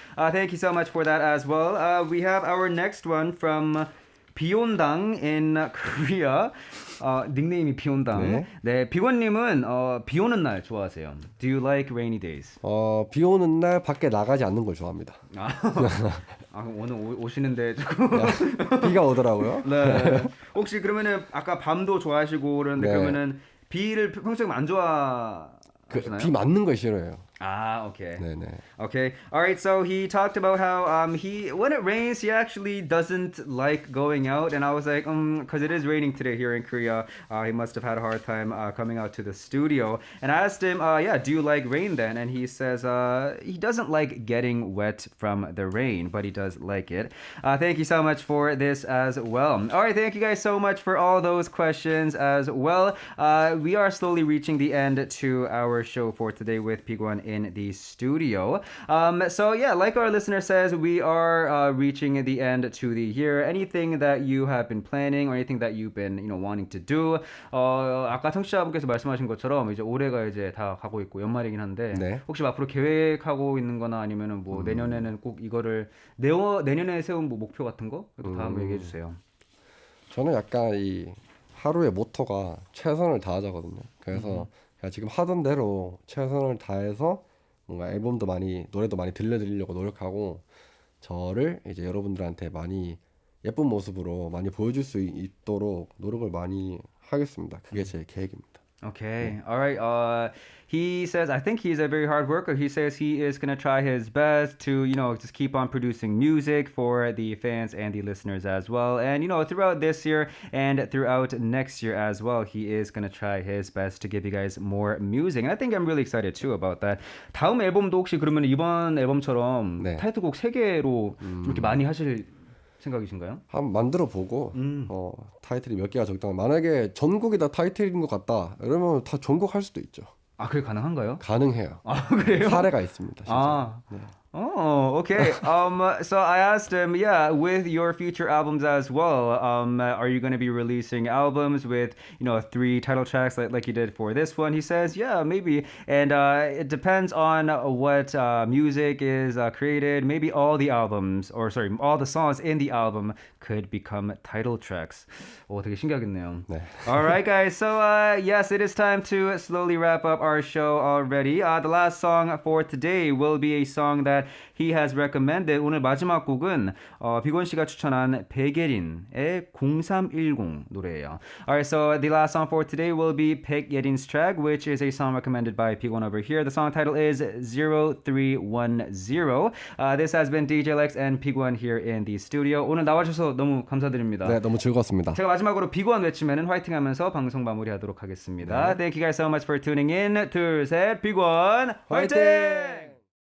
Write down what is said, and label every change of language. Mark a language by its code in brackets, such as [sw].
[en] Thank you so much for that as well. We have our next one from 비온당 in Korea. [ko] 닉네임이 비온당. 네, 비건님은 비 오는 날 좋아하세요. [en] Do you like rainy days? [ko] 비 오는 날 밖에 나가지 않는 걸 좋아합니다. 오늘 오시는데 조금 비가 오더라고요. 네. 혹시 그러면은 아까 밤도 좋아하시고 그러는데 그러면은 비를 평소에 안 좋아하시나요? 비 맞는 걸 싫어해요. [en] Okay. [ko] 네네. [en] Okay. All right. So he talked about how he when it rains he actually doesn't like going out, and I was like, because it is raining today here in Korea, he must have had a hard time coming out to the studio. And I asked him, yeah, do you like rain then? And he says he doesn't like getting wet from the rain, but he does like it. Thank you so much for this as well. All right. Thank you guys so much for all those questions as well. We are slowly reaching the end to our show for today with Piguan in the studio. So yeah, like our listener says, we are reaching the end to the year. Anything that you have been planning or anything that you've been wanting to do? [ko] 아까 청취자분께서 말씀하신 것처럼 이제 올해가 이제 다 가고 있고 연말이긴 한데 혹시 앞으로 계획하고 있는 거나 아니면은 뭐 내년에는 꼭 이거를 내년에 세운 뭐 목표 같은 거 다 한번 얘기해 주세요. 저는 약간 이 하루의 모토가 최선을 다하자거든요. 그래서 지금 하던 대로 최선을 다해서 뭔가 앨범도 많이 노래도 많이 들려드리려고 노력하고 저를 이제 여러분들한테 많이 예쁜 모습으로 많이 보여줄 수 있도록 노력을 많이 하겠습니다. 그게 제 계획입니다. [en] Okay. All right. He says, I think he's a very hard worker. He says he is going to try his best to, just keep on producing music for the fans and the listeners as well. And, throughout this year and throughout next year as well, he is going to try his best to give you guys more music. And I think I'm really excited too about that. [ko] 다음 앨범도 혹시 그러면 이번 앨범처럼 타이틀곡 3개로 이렇게 많이 하실 생각이신가요? 한번 만들어 보고 타이틀이 몇 개가 적당한. 만약에 전곡이 다 타이틀인 것 같다. 이러면 다 전곡 할 수도 있죠. 아, 그게 가능한가요? 가능해요. 아, 그래요? 사례가 있습니다. 실제로. 아. 네. [en] Oh, okay. So I asked him, yeah, with your future albums as well, are you going to be releasing albums with, 3 title tracks like you did for this one? He says, yeah, maybe. And it depends on what music is created. Maybe all the songs in the album could become title tracks. [ko] 오, 되게 신기하겠네요. 네. [en] All right, guys. So, yes, it is time to slowly wrap up our show already. The last song for today will be a song that he has recommended. [ko] 오늘 마지막 곡은 비건 씨가 추천한 백예린의 0310 노래예요. [en] Alright, so the last song for today will be 백예린's track, which is a song recommended by Bigon over here. The song title is 0310. This has been DJ Lex and Bigon here in the studio. [ko] 오늘 나와주셔서 너무 감사드립니다. 네, 너무 즐거웠습니다. 제가 마지막으로 비건 외치면은 화이팅 하면서 방송 마무리하도록 하겠습니다. [en] Thank you guys so much for tuning in. [ko] 둘, 셋, 비건 화이팅!